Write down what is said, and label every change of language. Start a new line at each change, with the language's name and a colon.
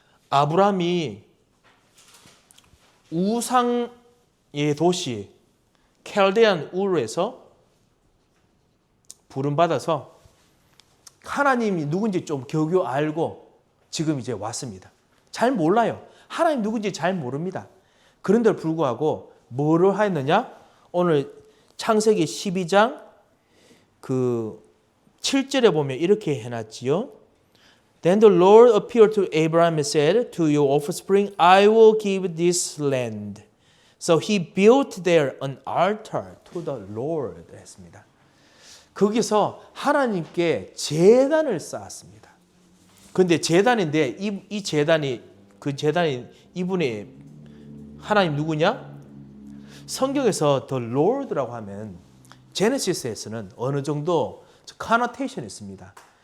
Korean: 아브라함이 우상의 도시 켈데안 우르에서 부름받아서 하나님이 누군지 좀 겨우 알고 지금 이제 왔습니다. 잘 몰라요. 하나님 누군지 잘 모릅니다. 그런데도 불구하고 뭐를 하였느냐? 오늘 창세기 12장 그 7절에 보면 이렇게 해놨지요.
English: Then the Lord appeared to Abraham and said, To your offspring I will give this land. So he built there an altar to the Lord
Korean: 했습니다. 거기서 하나님께 제단을 쌓았습니다. 그런데 제단인데 이 제단이 이분의 하나님 누구냐? 성경에서 the Lord라고 하면 제네시스에서는 어느 정도 connotation이 있습니다.